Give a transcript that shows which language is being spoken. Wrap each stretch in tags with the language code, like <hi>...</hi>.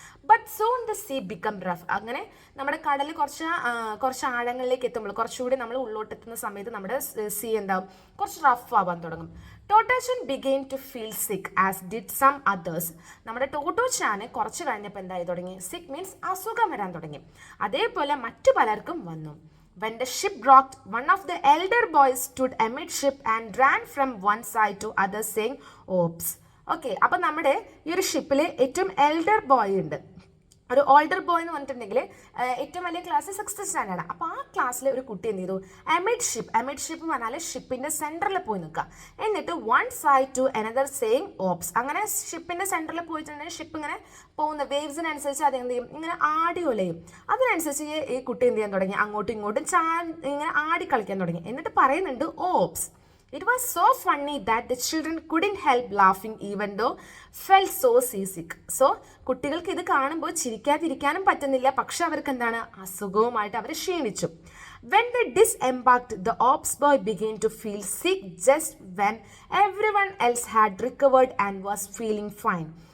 <en>But soon the sea become rough.</en> <ml>അങ്ങനെ നമ്മുടെ കടൽ കുറച്ച് ആഴങ്ങളിലേക്ക് എത്തുമ്പോൾ, കുറച്ചുകൂടി നമ്മൾ ഉള്ളോട്ടെത്തുന്ന സമയത്ത് നമ്മുടെ സീ എന്താവും, കുറച്ച് റഫ് ആവാൻ തുടങ്ങും.</ml> <en>Tottochan began to feel sick as did some others.</en> <ml>നമ്മുടെ ടോട്ടോച്ചാന് കുറച്ച് കഴിഞ്ഞപ്പോൾ എന്തായി തുടങ്ങി, സിക്ക് മീൻസ് അസുഖം വരാൻ തുടങ്ങി. അതേപോലെ മറ്റു പലർക്കും വന്നു.</ml> <en>When the ship rocked, one of the elder boys stood amidship and ran from one side to other saying, "Oops."</en> <ml>Okay, അപ്പോൾ നമ്മുടെ ഈ ഒരു ഷിപ്പിൽ ഏറ്റവും എൽഡർ ബോയ് ഉണ്ട്. ഒരു ഓൾഡർ ബോയ് എന്ന് പറഞ്ഞിട്ടുണ്ടെങ്കിൽ ഏറ്റവും വലിയ ക്ലാസ് 6th സ്റ്റാൻഡേർഡ്. അപ്പോൾ ആ ക്ലാസ്സിലെ ഒരു കുട്ടി എന്ത് ചെയ്തു, അമിഡ് ഷിപ്പ് എന്ന് പറഞ്ഞാൽ ഷിപ്പിൻ്റെ സെൻറ്ററിൽ പോയി നിൽക്കുക. എന്നിട്ട്</ml> <en>One side to another saying oops.</en> <ml>അങ്ങനെ ഷിപ്പിൻ്റെ സെൻറ്ററിൽ പോയിട്ടുണ്ടെങ്കിൽ ഷിപ്പ് ഇങ്ങനെ പോകുന്ന വേവ്സിനനുസരിച്ച് അത് എന്ത് ചെയ്യും, ഇങ്ങനെ ആടി ഒലയും. അതിനനുസരിച്ച് ഈ കുട്ടി എന്ത് ചെയ്യാൻ തുടങ്ങി, അങ്ങോട്ടും ഇങ്ങോട്ടും ഇങ്ങനെ ആടി കളിക്കാൻ തുടങ്ങി. എന്നിട്ട് പറയുന്നുണ്ട് ops.</ml> <en>It was so funny that the children couldn't help laughing even though felt so seasick.</en> <ml>So കുട്ടികൾക്ക് ഇത് കാണുമ്പോൾ ചിരിക്കാതിരിക്കാനും പറ്റുന്നില്ല, പക്ഷെ അവർക്ക് എന്താണ്, അസുഖവുമായിട്ട് അവർ ക്ഷീണിച്ചു.</ml> <en>When they disembarked, the ops boy began to feel sick just when everyone else had recovered and was feeling fine.</en>